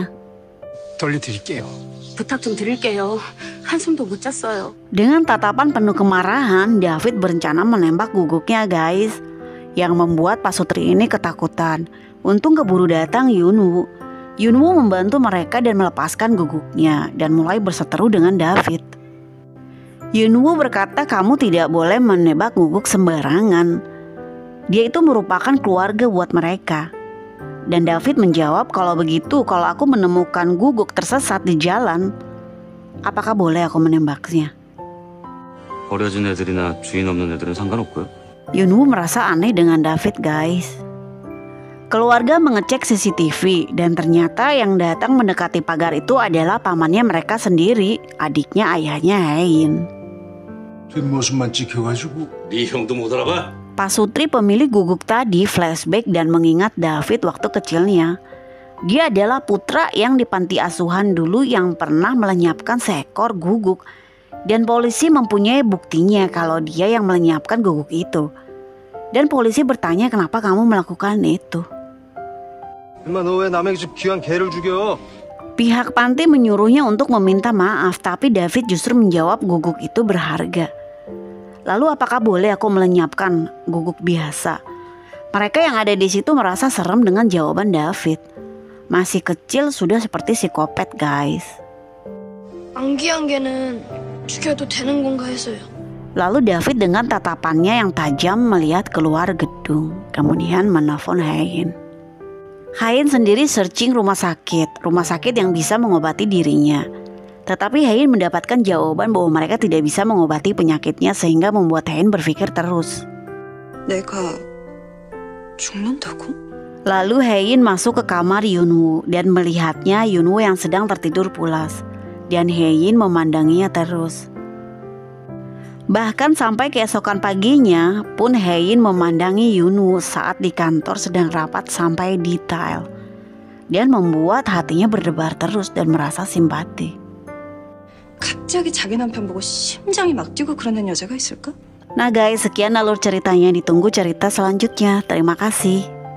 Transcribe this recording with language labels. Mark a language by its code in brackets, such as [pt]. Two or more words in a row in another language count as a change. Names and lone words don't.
[ko] 돌려드릴게요. 부탁 좀 드릴게요. 한숨도 못 잤어요. [id] Dengan tatapan penuh kemarahan, David berencana menembak guguknya guys. Yang membuat Pak Sutri ini ketakutan. Untung keburu datang Yunwoo. Yunwoo membantu mereka dan melepaskan guguknya dan mulai berseteru dengan David. Yunwoo berkata kamu tidak boleh menebak guguk sembarangan. Dia itu merupakan keluarga buat mereka. Dan David menjawab kalau begitu kalau aku menemukan guguk tersesat di jalan, apakah boleh aku menembaknya? [ko] 버려진 애들이나 주인 없는 애들은 상관없고요. [id] Yunwoo merasa aneh dengan David guys. Keluarga mengecek CCTV dan ternyata yang datang mendekati pagar itu adalah pamannya mereka sendiri, adiknya ayahnya Hein. [ko] 뒷모습만 찍혀가지고. 네 형도 못 알아봐? [id] Pak Sutri pemilik guguk tadi flashback dan mengingat David waktu kecilnya. Dia adalah putra yang di panti asuhan dulu yang pernah melenyapkan seekor guguk. Dan polisi mempunyai buktinya kalau dia yang melenyapkan guguk itu. Dan polisi bertanya kenapa kamu melakukan itu. [ko] 엄마 너 왜 남의 집 귀한 개를 죽여? [id] Pihak panti menyuruhnya untuk meminta maaf, tapi David justru menjawab guguk itu berharga. Lalu apakah boleh aku melenyapkan guguk biasa? Mereka yang ada di situ merasa serem dengan jawaban David. Masih kecil sudah seperti psikopat guys. [ko] 안귀한 개는 죽여도 되는 건가 해서요. [id] Lalu David dengan tatapannya yang tajam melihat keluar gedung. Kemudian menelpon Hein. Hein sendiri searching rumah sakit yang bisa mengobati dirinya. Tetapi Hein mendapatkan jawaban bahwa mereka tidak bisa mengobati penyakitnya sehingga membuat Hein berpikir terus. [ko] 내가 죽는다고? [id] Lalu Hein masuk ke kamar Yunwoo dan melihatnya Yunwoo yang sedang tertidur pulas. Dan Hein memandanginya terus. Bahkan sampai keesokan paginya pun Hein memandangi Yunwoo saat di kantor sedang rapat sampai detail. Dan membuat hatinya berdebar terus dan merasa simpati. [ko] 갑자기 자기 남편 보고 심장이 막 뛰고 그러는 여자가 있을까? [id] Nah guys, sekian alur ceritanya. Ditunggu cerita selanjutnya. Terima kasih.